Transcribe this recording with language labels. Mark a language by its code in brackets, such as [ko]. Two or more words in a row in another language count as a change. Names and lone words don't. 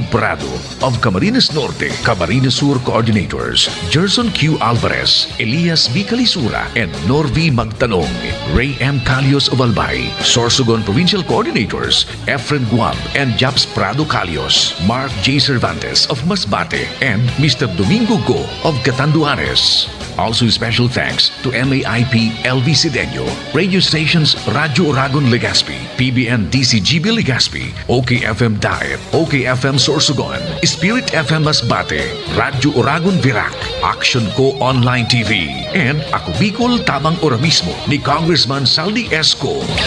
[en] Prado of Camarines Norte, Camarines Sur Coordinators, Gerson Q. Alvarez, Elias B. Calisura, and Norvi Magtanong, Ray M. Calios of Albay, Sorsogon Provincial Coordinators, Efren Guam and Japs Prado Calios, Mark J. Cervantes of Masbate, and Mr. Domingo Go of Catanduanes. Also special thanks to MAIP LV Sideño, radio stations Radyo Oragon Legazpi, PBN DCGB Legazpi, OKFM Daet, OKFM Sorsogon, Spirit FM Masbate, Radyo Oragon Virac, Action Co Online TV, and Ako Bicol Tamang Ora mismo ni Congressman Saldi Esco.